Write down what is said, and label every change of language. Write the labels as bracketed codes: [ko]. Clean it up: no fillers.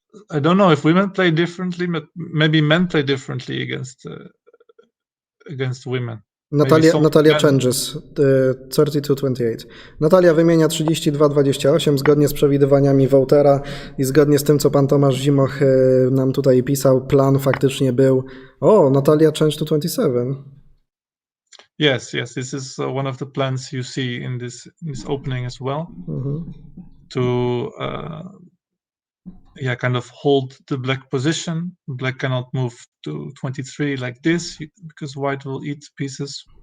[en] I don't know if women play differently, but maybe men play differently against women. Natalia changes 32-28. [pl] Natalia wymienia 32-28 zgodnie z przewidywaniami Woutera i zgodnie z tym, co pan Tomasz Zimoch nam tutaj pisał. Plan faktycznie był. [en] Natalia changed to 27. Yes, this is one of the plans you see in this opening as well. To kind of hold the black position. Black cannot move to 23 like this because white will eat pieces.